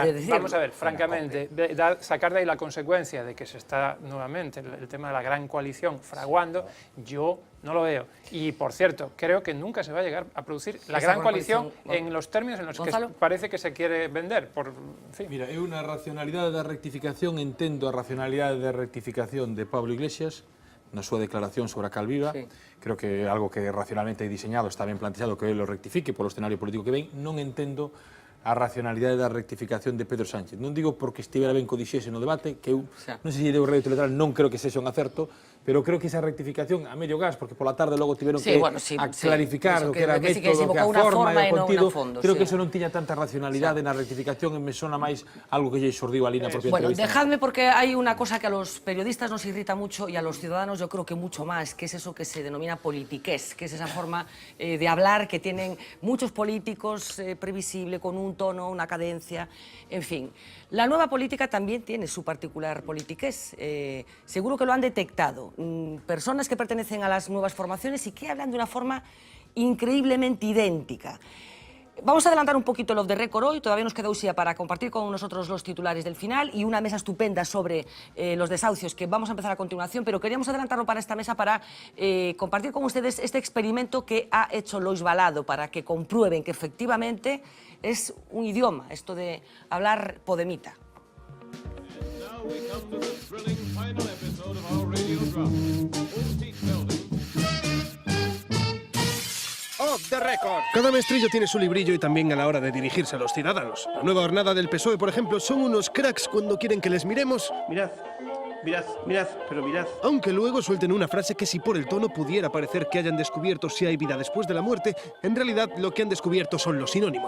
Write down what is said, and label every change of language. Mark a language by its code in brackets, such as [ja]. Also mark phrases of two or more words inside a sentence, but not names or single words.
[es] de decirlo. vamos a ver, francamente, sacar de ahí la consecuencia de que se está nuevamente el tema de la gran coalición fraguando, yo no lo veo. Y, por cierto, creo que nunca se va a llegar a producir la gran coalición en los términos en los que parece que se quiere vender. En fin. [gl] Mira, é unha racionalidade da rectificación, entendo a racionalidade da rectificación de Pablo Iglesias na súa declaración sobre a Calviva. Creo que é algo que racionalmente é diseñado, está ben planteado que ele lo rectifique polo escenario político que ven. Non entendo a racionalidade da rectificación de Pedro Sánchez. Non digo porque estivera ben co dixese no debate, que eu non sei se deu rédito electoral, non creo que sexa un acerto, pero creo que esa rectificación a medio gas, porque pola tarde logo tiveron que clarificar o que era método, que a forma e o contido, creo que eso non tiña tanta racionalidade na rectificación e me sona máis algo que lle xordiu ali na propia entrevista. [es] Bueno, dejadme porque [gl] hai unha cosa [es] que a los periodistas nos irrita mucho y a los ciudadanos yo creo que mucho más, que es eso que se denomina politiqués, que es esa forma de hablar que tienen muchos políticos, previsible, con un tono, una cadencia, en fin. La nueva política también tiene su particular politiqués, seguro que lo han detectado. Personas que pertenecen a las nuevas formaciones y que hablan de una forma increíblemente idéntica. Vamos a adelantar un poquito el off the record hoy, todavía nos queda Uxía para compartir con nosotros los titulares del final y una mesa estupenda sobre los desahucios que vamos a empezar a continuación, pero queríamos adelantarlo para esta mesa para compartir con ustedes este experimento que ha hecho Lois Balado para que comprueben que efectivamente es un idioma, esto de hablar podemita. Off the record. Cada mestrillo tiene su librillo y también a la hora de dirigirse a los ciudadanos. La nueva hornada del PSOE, por ejemplo, son unos cracks cuando quieren que les miremos. Mirad, mirad, mirad, pero mirad. Aunque luego suelten una frase que si por el tono pudiera parecer que hayan descubierto si hay vida después de la muerte, en realidad lo que han descubierto son los sinónimos.